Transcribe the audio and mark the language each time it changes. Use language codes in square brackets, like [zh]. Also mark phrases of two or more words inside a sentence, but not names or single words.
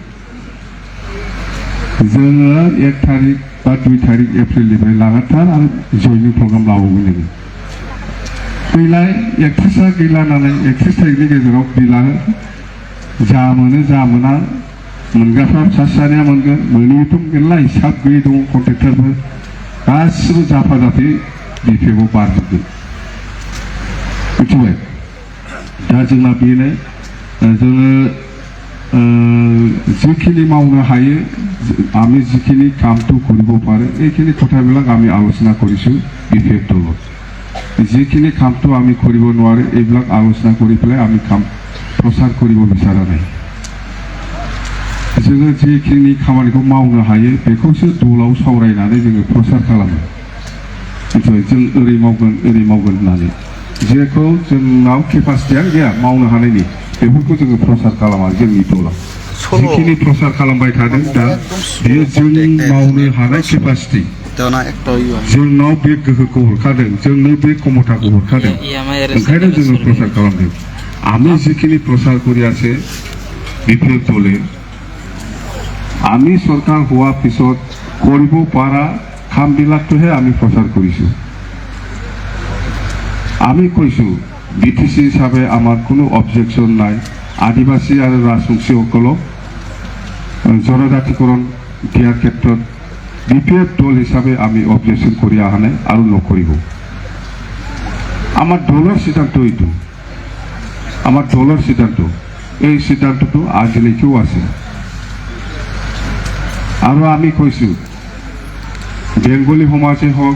[brx] जोङो 1 तारिख बा 2 तारिख एप्रिलनिफ्राय लागातार आरो जयनिं प्रग्राम लाबावगोन जोङो फैलाय 31 गैला नालाय 31 तारिखनि गेजेराव बिला जा मोनो जा मोना मोनग्राफ्रा सासेया मोनगोन मोनैथ' मेरला हिसाब गैयै दङ कन्ट्रेक्टरफोर गासिबो जाफाजाफि BPFआव बारजोबगोन मिथिबाय दा जोंना बेनो जोङो [as] যিখিনি [brx] मावनो हायो [as] আমি যিখিনি কামটো কৰিব পাৰে এইখিনি কথাবিলাক আমি আলোচনা কৰিছোঁ BPF দলত যিখিনি কামটো আমি কৰিব নোৱাৰে এইবিলাক আলোচনা কৰি পেলাই আমি কাম প্ৰচাৰ কৰিব বিচৰা নাই [brx] जोङो যিখিনি खामानिखौ मावनो हायो बेखौसो दलाव सावरायनानै जोङो प्रचार खालामो जों ओरै मावगोन होननानै जेखौ जोंनाव केपासिटिया गैया मावनो हानायनि बेफोरखौ जोङो प्रचार खालामा जोंनि दलाव जिखिनि प्रचार खालामबाय थादों दा बेयो जों मावनो हानाय केपासिटि जोंनाव बे गोहोखौ हरखादों जोंनो बे ক্ষমতাखौ हरखादों ओंखायनो जोङो प्रचार खालामदों [as] আমি যিখিনি প্রচার কৰি আছে BPF দলে আমি সরকার হওয়ার পিছত কৰিব পাৰা কামবিলাকটোহে আমি প্ৰচাৰ কৰিছোঁ আমি কৈছোঁ BTC হিসাবে আমার কোনো অবজেকশন নাই আদিবাসী আর রাজবংশীসকলক জনজাতিকরণ দিয়ার ক্ষেত্ৰত BPF দল হিসাবে আমি অবজেকশন কৰি অহা নাই আৰু নকৰিব আমার দলৰ সিদ্ধান্ত এইটো আমার দলৰ সিদ্ধান্ত এই সিদ্ধান্তটো আজিলৈকেও আছে আৰু আমি কৈছোঁ বেংগলী সমাজে হওক